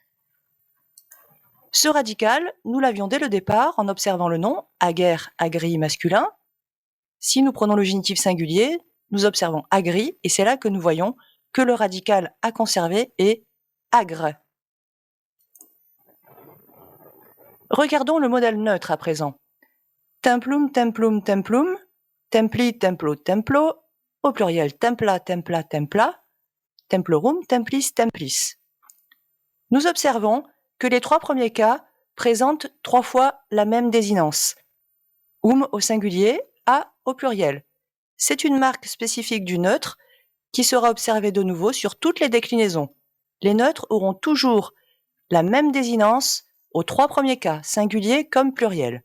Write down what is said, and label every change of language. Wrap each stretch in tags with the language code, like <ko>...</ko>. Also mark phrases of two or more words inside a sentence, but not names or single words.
<fr>Ce radical, nous l'avions dès le départ en observant le nom</fr> <la>ager, agri</la> <fr>masculin. Si nous prenons le génitif singulier, nous observons agri et c'est là que nous voyons que le radical à conserver est agre. Regardons le modèle neutre à présent.</fr> <la>Templum, templum, templum, templi, templo, templo,</la> <fr>au pluriel</fr> <la>templa, templa, templa, templorum, templis, templis.</la> <fr>Nous observons que les trois premiers cas présentent trois fois la même désinence. Au singulier, a au pluriel. C'est une marque spécifique du neutre qui sera observée de nouveau sur toutes les déclinaisons. Les neutres auront toujours la même désinence aux trois premiers cas, singulier comme pluriel.</fr>